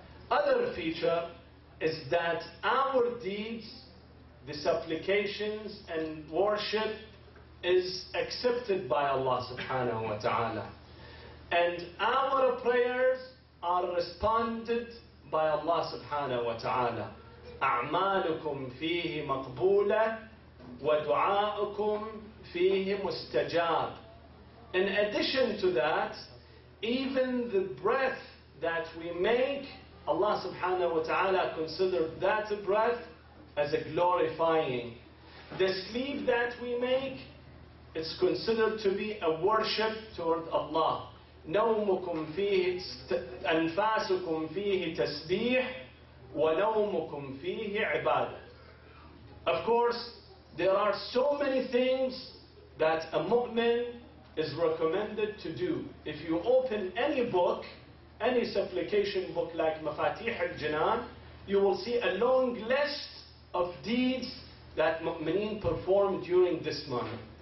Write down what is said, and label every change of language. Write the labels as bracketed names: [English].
[English] Other feature is that our deeds, the supplications and worship is accepted by Allah subhanahu wa ta'ala. And our prayers are responded by Allah subhanahu wa ta'ala. [Arabic] أعمالكم فيه مقبولة ودعاؤكم فيه مستجاب. [English] In addition to that, even the breath that we make, Allah subhanahu wa ta'ala considered that breath as a glorifying. The sleep that we make, it's considered to be a worship toward Allah. [Arabic] نومكم فيه أنفاسكم فيه تسبيح ونومكم فيه عبادة. [English] Of course, there are so many things that a mu'min is recommended to do. If you open any book, any supplication book like Mafatih al-Jinan, you will see a long list of deeds that mu'mineen perform during this month.